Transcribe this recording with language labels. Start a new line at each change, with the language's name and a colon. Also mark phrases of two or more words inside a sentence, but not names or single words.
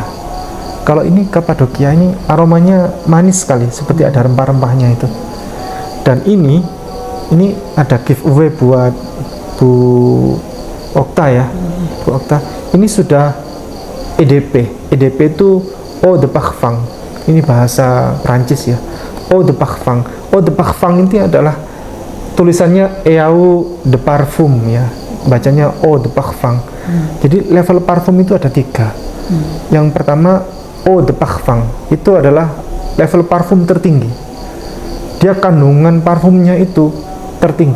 Indonesian: Kalau ini Kapadokia ini aromanya manis sekali, seperti ada rempah-rempahnya itu. Dan ini ada giveaway buat Bu Okta ya, Bu Okta. Ini sudah EDP. EDP itu
French: Eau de Parfum.
Indonesian: Ini bahasa Prancis ya.
French: Eau de Parfum. Eau de Parfum
Indonesian: ini adalah tulisannya
French: Eau de Parfum ya. Bacanya Eau de Parfum.
Indonesian: Jadi level parfum itu ada 3. Yang pertama
French: Eau de Parfum.
Indonesian: Itu adalah level parfum tertinggi. Dia kandungan parfumnya itu tertinggi.